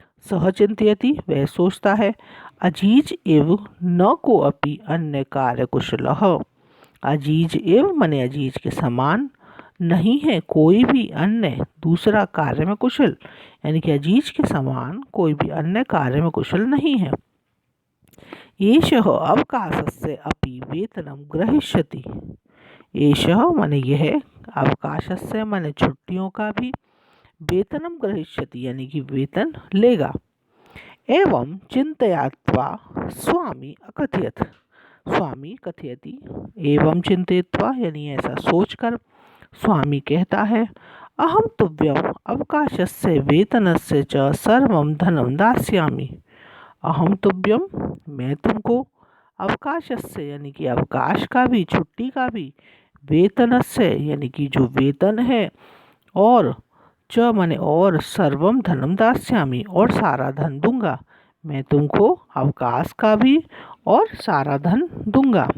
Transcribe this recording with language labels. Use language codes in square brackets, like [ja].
[sa] सह चिंतयति, [hi] वह सोचता है। [sa] अजीज एव न को अपि अन्य कार्य कुशलः। अजीज एव [hi] माने अजीज के समान नहीं है कोई भी अन्य दूसरा कार्य में कुशल, यानी कि अजीज के समान कोई भी अन्य कार्य में कुशल नहीं है। [sa] एषः अवकाशस्य अपि वेतनं ग्रहीष्यति। [hi] एषः माने यह, अवकाशस्य माने छुट्टियों का भी, [sa] वेतनम ग्रहीष्यति [hi] यानी कि वेतन लेगा। [sa] एवं चिंतयात्वा स्वामी अकथयत। स्वामी कथयति, एवं चिंतयित्वा [hi] यानी ऐसा सोचकर स्वामी कहता है। [sa] अहम तुभ्यम अवकाशस्य वेतनस्य च सर्वं धनं दास्यामि। [hi] अहम तुभ्यम मैं तुमको, अवकाशस्य यानी कि अवकाश का भी, छुट्टी का भी, वेतनस्य यानी कि जो वेतन है, और च माने और, [sa] सर्वम धनम दास्यामि [hi] और सारा धन दूंगा। मैं तुमको अवकाश का भी और सारा धन दूंगा।